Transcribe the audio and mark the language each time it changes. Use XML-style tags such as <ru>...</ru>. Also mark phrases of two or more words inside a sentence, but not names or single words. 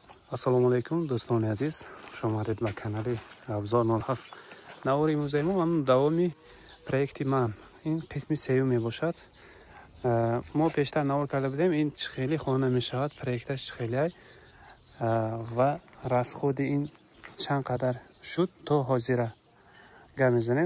<ar>السلام عليكم</ar> <tg>дӯстони азиз. Хуш омадид ба канали Abzor 07. Навори имрӯзаи мо давоми проекти ман. Ин қисми сеюм мебошад. Мо пештар навор карда будем ин чӣ хеле хона мешавад, проекташ чӣ хеле ва расходи ин чанд қадар шуд то ҳозира гап мезанем.</tg>